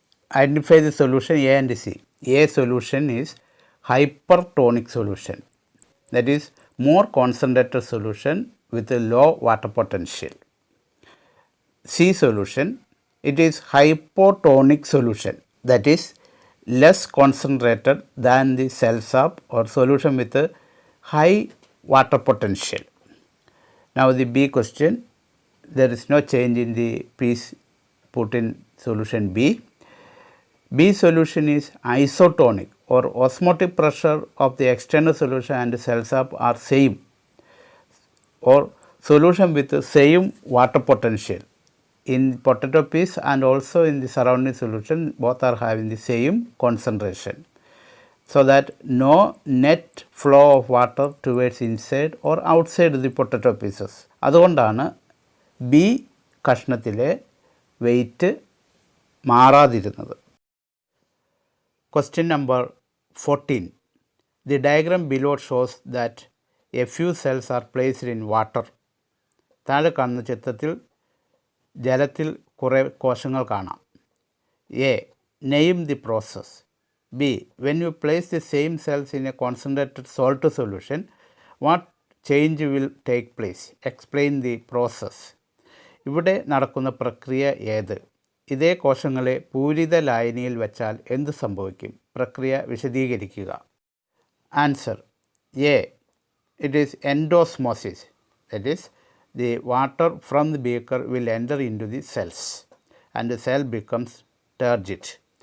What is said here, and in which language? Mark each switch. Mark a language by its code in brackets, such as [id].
[en] Identify the solution A and C. A solution is hypertonic solution, that is more concentrated solution with low water potential. C solution, it is hypotonic solution, that is less concentrated than the cell sap or solution with high water potential. Now the B question, there is no change in the piece put in solution B. B solution is isotonic or osmotic pressure of the external solution and cell-sap are same, or solution with the same water potential. In potato piece and also in the surrounding solution, both are having the same concentration, so that no net flow of water towards inside or outside the potato pieces. [ml] അതുകൊണ്ടാണ് B കഷ്ണത്തിലെ wait മാറാതിരുന്നത്. [en] Question number 14. The diagram below shows that a few cells are placed in water. [ml] താഴെ കാണുന്ന ചിത്രത്തിൽ ജലത്തിൽ കുറേ കോശങ്ങൾ കാണാം. [en] A. Name the process. B. When you place the same cells in a concentrated salt solution, what change will take place? Explain the process. [ml] ഇവിടെ നടക്കുന്ന പ്രക്രിയ ഏത്? ഇതേ കോശങ്ങളെ പൂരിത ലായനിയിൽ വെച്ചാൽ എന്ത് സംഭവിക്കും? പ്രക്രിയ വിശദീകരിക്കുക. Answer. A. [en] It is endosmosis, that is the water from the beaker will enter into the cells and the cell becomes turgid.